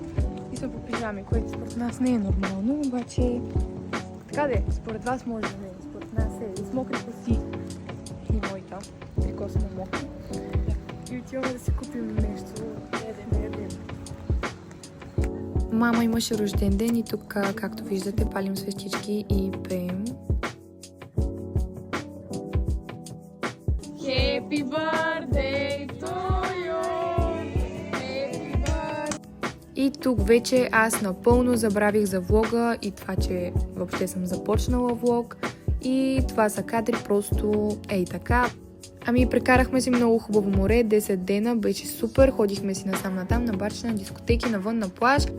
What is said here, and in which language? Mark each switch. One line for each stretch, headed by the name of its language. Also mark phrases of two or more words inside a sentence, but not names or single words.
Bulgarian: И сме по пижами, което според нас не е нормално, обаче така де, според вас може да не е. Според нас е с мокри коси. И моята. Трико сме мокри. И отиваме да си купим нещо. Ядем. Мама имаше рожден ден и тук, както виждате, палим свещички и пеем.
English: Happy birthday to you!
Bulgarian: И тук вече аз напълно забравих за влога и това, че въобще съм започнала влог. И това са кадри просто ей така. Ами прекарахме си много хубаво море, 10 дена, беше супер, ходихме си насам-натам, на барчета, на дискотеки, навън на плаж.